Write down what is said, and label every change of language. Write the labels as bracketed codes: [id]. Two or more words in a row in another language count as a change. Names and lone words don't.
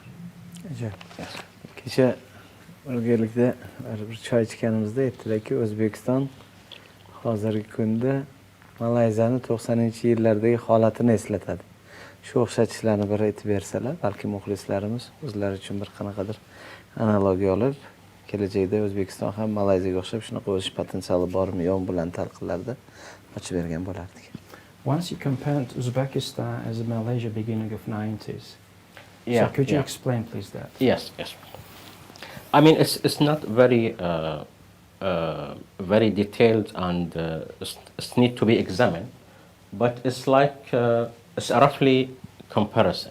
[uz] Kecha birgalikda bir choy ichganimizda aytdilarki, O'zbekiston hozirgi kunda Malayziyani 90-yillardagi holatini eslatadi. Shu o'xshatishlarni bir aytib bersalar, balki muxlislarimiz o'zlari uchun bir qanaqadir analogiya olib, kelajakda O'zbekiston ham Malayziyaga o'xshab shunaqa o'sish potensiali bormi yo'qmi bilan talqinlarda ochib bergan bo'lardik. [en] Once you compared Uzbekistan as Malaysia beginning of 90s. So could you explain please that? Yes. I mean, it's not very detailed and it need to be examined, but it's like it's a roughly comparison.